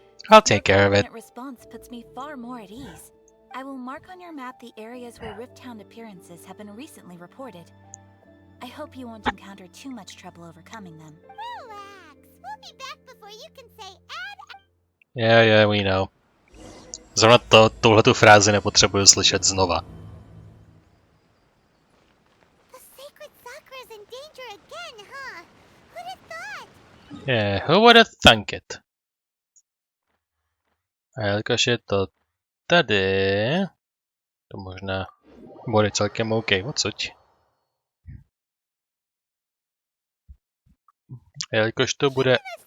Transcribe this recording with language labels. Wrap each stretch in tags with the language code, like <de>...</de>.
<en>I'll take care of it. Your response puts me far more at ease. I will mark on your map the areas where Rift Town appearances have been recently reported. I hope you won't encounter too much trouble overcoming them. Relax. We'll be back before you can say add. Yeah, we know.</en> <cs>Zrovna tuhletu frázi nepotřebuju slyšet znova.</cs> <en>The sacred Sakura's in danger again, huh? Who'd have thought? Yeah, who would have thunk it?</en> <cs>A jelikož je to tady, to možná bude celkem OK, odsuď. A jelikož to bude...</cs>